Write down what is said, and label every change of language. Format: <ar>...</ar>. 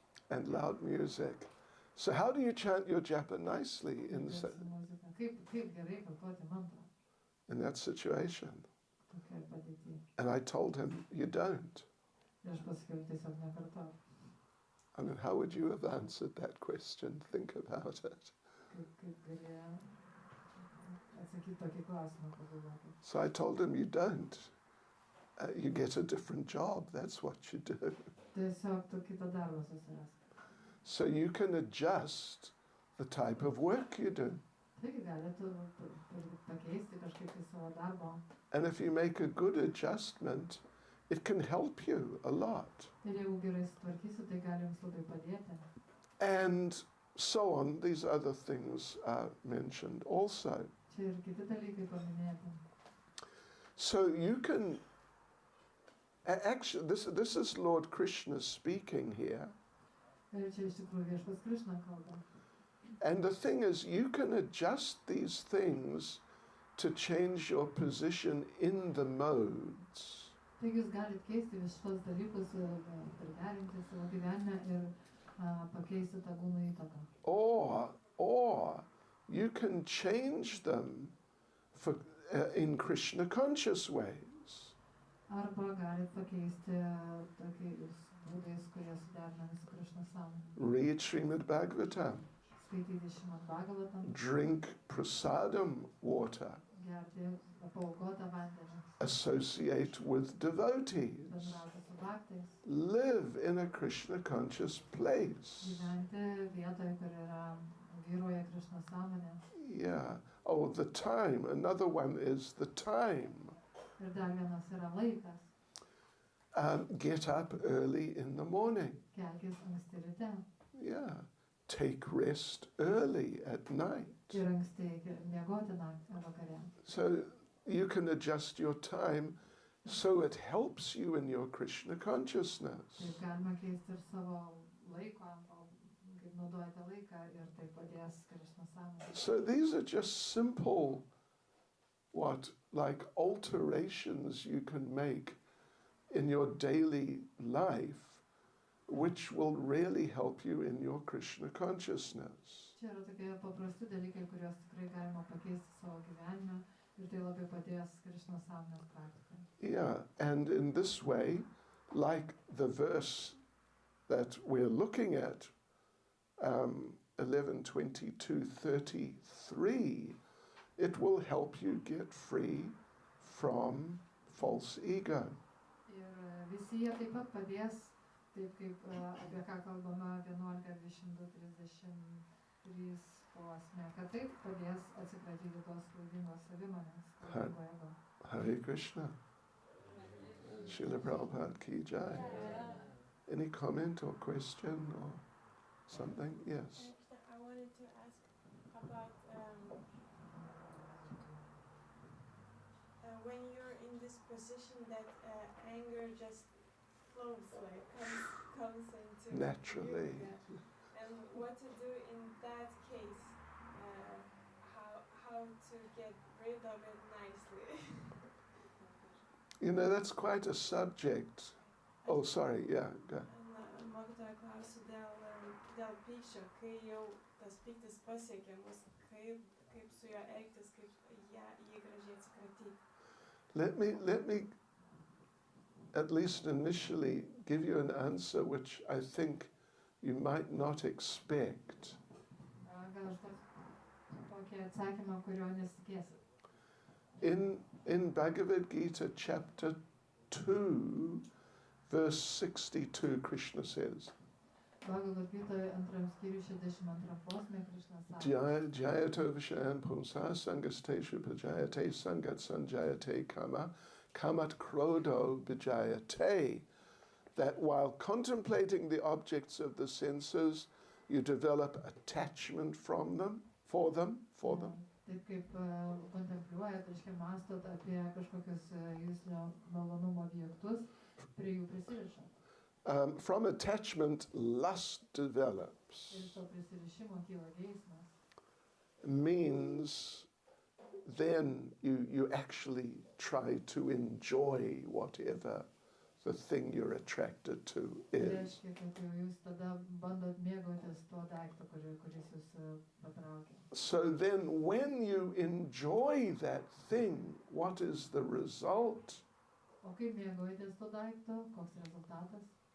<en>and loud music. So how do you chant your japa nicely in</en> <lt>Kalbėt su muzika. Kaip gerai kartuoti mantrą</lt> <en>that situation?</en> <lt>tokioje padėtyje.</lt> <en>And I told him, you don't.</en> <lt>Ir aš pasakiau, tiesiog nekartok.</lt> <en>I mean, how would you have answered that question? Think about it.</en> <lt>Kaip gali atsakyti tokį klausimą, pagalvokit.</lt> <en>So I told him, you don't. You get a different job. That's what you do.</en> <lt>Tiesiog tu kitą darbą susirask.</lt> <en>So you can adjust the type of work you do.</en> <lt>Taigi gali tu pakeisti kažkaip į savo darbą.</lt> <en>And if you make a good adjustment, it can help you a lot.</en> <lt>Ir jeigu gerai sutvarkysi, tai gali jums labai padėti.</lt> <en>And so on, these other things are mentioned also.</en> <lt>Čia ir kiti dalykai paminėti.</lt> <en>So you can, actually, this is Lord Krishna speaking here.</en> <lt>Ir čia iš tikrųjų Viešpats Krišna kalba.</lt> <en>And the thing is, you can adjust these things to change your position in the modes.</en> <lt>Taigi jūs galite keisti visus dalykus, priderinti savo gyvenime ir pakeisti tą gūnų įtaką.</lt> <en>Or you can change them for, in Krishna conscious ways.</en> <lt>Arba galite pakeisti tokiais būdais, kurie suderinami su Krišna sąmonė.</lt> <en>Read Srimad Bhagavatam.</en> <lt>Skaityti Srimad Bhagavatam,</lt> <en>Drink prasadam water.</en> <lt>gerti paaukotą vandenį,</lt> <en>Associate with devotees.</en> <lt>bendrauti su bhaktais,</lt> <en>Live in a Krishna conscious place.</en> <lt>gyventi vietoje, kur yra vyruoja Krišna sąmonė.</lt> <en>Yeah. Oh, the time. Another one is the time.</en> <lt>Ir dar vienas yra laikas.</lt> <en>Get up early in the morning.</en> <lt>Kelkis anksti ryte</lt> <en>Yeah. Take rest early at night.</en> <lt>ir anksti miegoti naktį vakare.</lt> <en>So you can adjust your time so it helps you in your Krishna consciousness.</en> <lt>Taip galima keisti ir savo laiko, kaip naudojate laiką ir tai padės Krišna sąmonė.</lt> <en>So these are just simple, like alterations you can make in your daily life, which will really help you in your Krishna consciousness.</en> <lt>Čia yra tokie paprasti dalykai, kuriuos tikrai galima pakeisti savo gyvenime ir tai labai padės Krišna sąmonės praktikai.</lt> <en>Yeah, and in this way, like the verse that we're looking at, 11:22:33, it will help you get free from false ego.</en> <lt>Ir visi jie taip pat padės, taip kaip apie ką kalbama 11:22:33 posme, kad taip padės atsikratyti tos klaidingos savimonės, klaidingo ego.</lt> <hi>Hare Krishna. Srila Prabhupada ki jai.</hi> <en>Any comment or question or something? Yes. I wanted to ask about when you're in this position that anger just flows, like comes into Naturally. you, yeah. And what to do in that case? How to get rid of it nicely? You know, that's quite a subject. Oh, sorry, yeah. Go.</en> <lt>Mokytoja klausiu dėl pykčio, kai jau tas pyktis pasiekia mus, kaip su juo elgtis, kaip jį gražiai atsikratyti.</lt> <en>Let me at least initially give you an answer which I think you might not expect.</en> <lt>Gal aš tokį atsakymą, kurio nesitikėsit.</lt> <en>In Bhagavad Gita chapter 2, verse 62, Krishna says,</en> <lt>Bhagavad Gita 2 skyrių 62 posme Krišna sako,</lt> <sa>Jayato Vishayan Pumsa Sangasteshu Pajayate Sangat Sanjayate Kamat Krodo Bijayate,</sa> <en>that while contemplating the objects of the senses, you develop attachment for them.</en> <lt>Taip kaip kontempliuojat, reiškia mąstot apie kažkokius jūsų malonumo objektus, prie jų prisirišat.</lt> <en>From attachment, lust develops.</en> <lt>Ir to prisirišimo kyla geismas.</lt> <en>Means then you actually try to enjoy whatever the thing you're attracted to is.</en> <lt>Reiškia, kad jau jūs tada bandot mėgautis tuo daiktu, daikto, kuris jūs patraukia.</lt> <en>So then when you enjoy that thing, what is the result?</en> <lt>O kaip mėgaujatės to daikto, koks rezultatas?</lt>